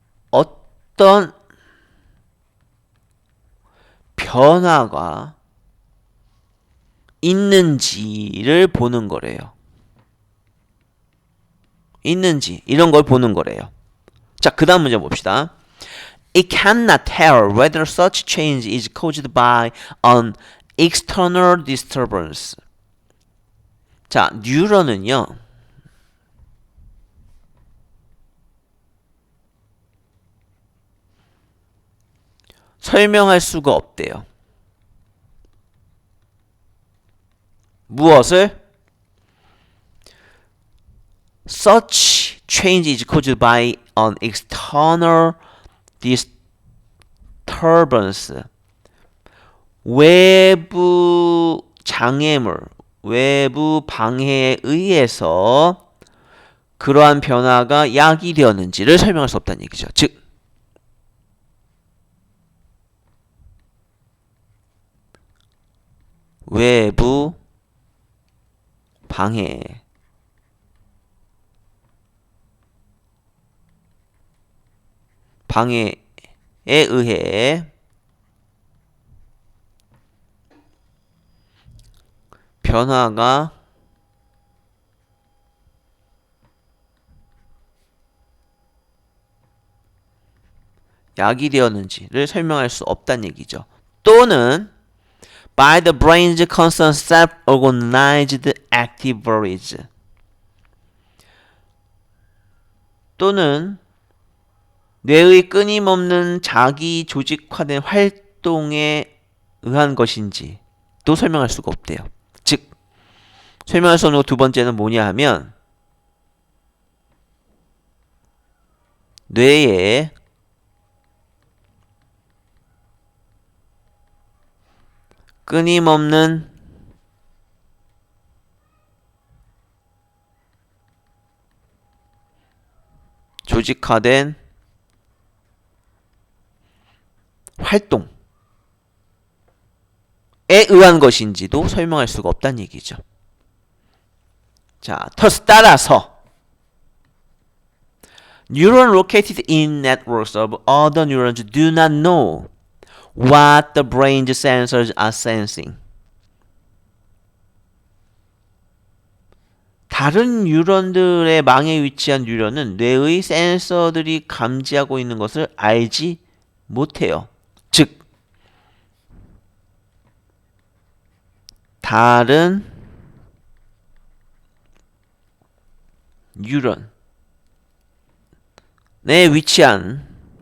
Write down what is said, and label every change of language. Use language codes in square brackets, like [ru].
[ko] 어떤 변화가 있는지를 보는 거래요. 있는지 이런 걸 보는 거래요. 자, 그 다음 문제 봅시다. [en] It cannot tell whether such change is caused by an external disturbance. [ko] 자, 뉴런은요. 설명할 수가 없대요. 무엇을? [en] Such change is caused by an external disturbance. [ko] 외부 장애물, 외부 방해에 의해서 그러한 변화가 야기되었는지를 설명할 수 없다는 얘기죠. 즉, 외부 방해에 의해 변화가 야기되었는지를 설명할 수 없다는 얘기죠. 또는 [en] by the brain's constant self-organized activities. [ko] 또는 뇌의 끊임없는 자기 조직화된 활동에 의한 것인지도 설명할 수가 없대요. 즉, 설명할 수 없는 두 번째는 뭐냐 하면 뇌의 끊임없는 조직화된 활동에 의한 것인지도 설명할 수가 없다는 얘기죠. 자, 따라서 [en] Neuron located in networks of other neurons do not know what the brain's sensors are sensing. [ko] 다른 뉴런들의 망에 위치한 뉴런은 뇌의 센서들이 감지하고 있는 것을 알지 못해요. 즉, 다른 뉴런에 위치한